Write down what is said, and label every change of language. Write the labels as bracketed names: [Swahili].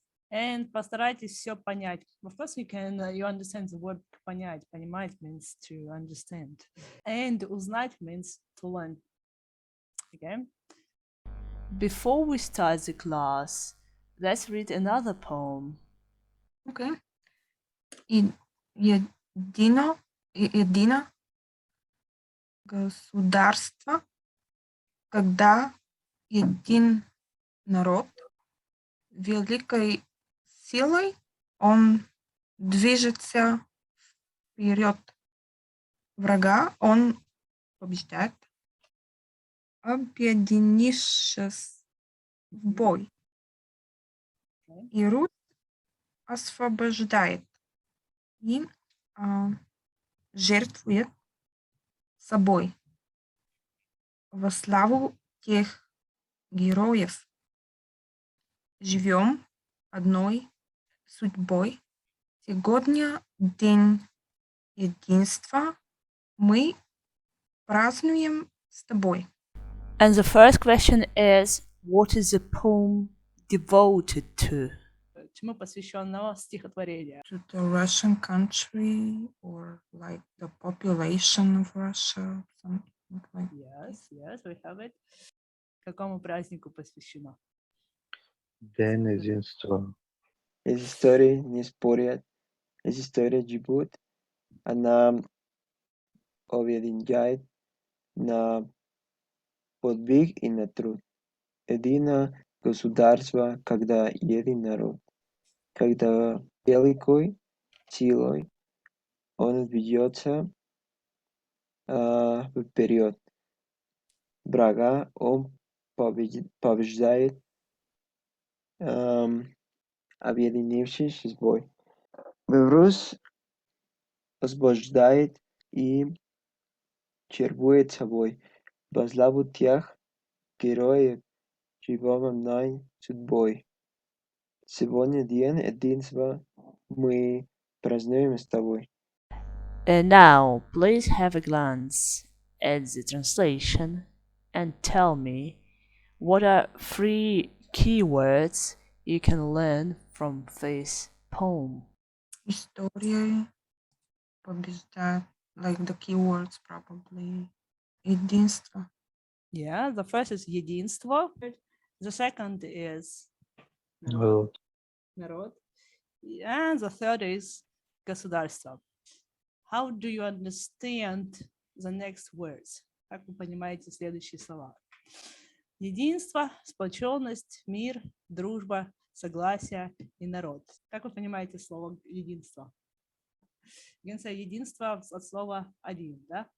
[Russian] And постарайтесь все понять. [English] Of course, you understand the word понять. Понимать means to understand. And узнать means to learn. Okay. Before we start the class, let's read another poem. Okay. [Russian] Едино государство, когда един народ великой силой он движется вперед. Врага он побеждает, объединившись в бой. И Русь освобождает и жертвует собой во славу тех героев. Живем одной судьбой. Сегодня день единства. Мы празднуем с тобой. [English] And the first question is, what is the poem devoted to? [Russian] Чему посвящено стихотворение? [English] To the Russian country or like the population of Russia, something like Yes, we have it. [Russian] Какому празднику посвящено? День единства. Эти истории не спорят, эти истории живут, она объединяет на подвиг и на труд. Единое государство, когда един народ, когда великой силой он движется вперед. Врага он побеждает, объединившись с бой. Русь освобождает и черпает собой во славу тех героев, живем судьбой. Сегодня день единства, мы празднуем с тобой. [English] And now, please have a glance at the translation and tell me what are 3 keywords you can learn from this poem. [Russian] История побеждает, [English] like the keywords probably. [Russian] Единство. [English] Yeah, the first is единство. The second is [Russian] Народ. народ. [English] And the third is государство. How do you understand the next words? [Russian] Как вы понимаете следующие слова? Единство, сплоченность, мир, дружба, согласие и народ. Как вы понимаете слово единство? Единство от слова один, да?